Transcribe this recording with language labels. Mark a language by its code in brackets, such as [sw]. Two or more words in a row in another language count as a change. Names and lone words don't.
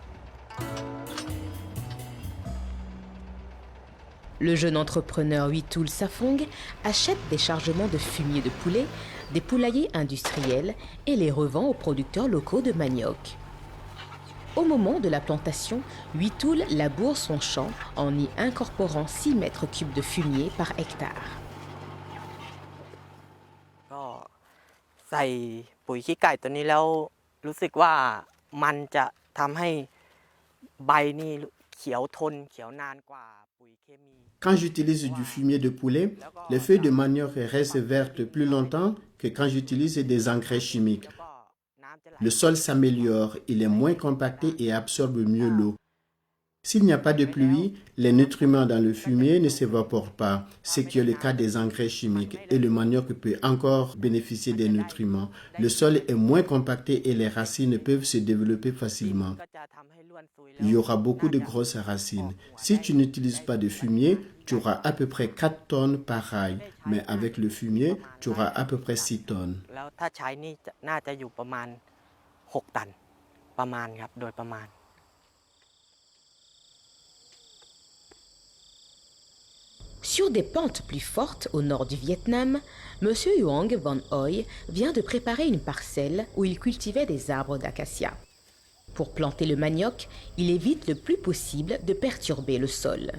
[fr] Le jeune entrepreneur Witul Safong achète des chargements de fumier de poulet, des poulaillers industriels et les revend aux producteurs locaux de manioc. Au moment de la plantation, Witul laboure son champ en y incorporant 6 mètres cubes de fumier par hectare. [th] ก็ใส่ปุ๋ยขี้ไก่ตัวนี้แล้วรู้สึกว่ามันจะทำให้ใบนี่เขียวทนเขียวนานกว่าปุ๋ยเคมี [fr] Quand j'utilise du fumier de poulet, les feuilles de manioc restent vertes plus longtemps que quand j'utilise des engrais chimiques. Le sol s'améliore, il est moins compacté et absorbe mieux l'eau. S'il n'y a pas de pluie, les nutriments dans le fumier ne s'évaporent pas, ce qui est le cas des engrais chimiques, et le manioc peut encore bénéficier des nutriments. Le sol est moins compacté et les racines peuvent se développer facilement. Il y aura beaucoup de grosses racines. Si tu n'utilises pas de fumier, tu auras à peu près 4 tonnes par rail, mais avec le fumier, tu auras à peu près 6 tonnes. [th] แล้วถ้าใช้นี่น่าจะอยู่ประมาณ6 ตันประมาณครับโดยประมาณ [fr] Sur des pentes plus fortes au nord du Vietnam, M. Huang Van Hoi vient de préparer une parcelle où il cultivait des arbres d'acacia. Pour planter le manioc, il évite le plus possible de perturber le sol.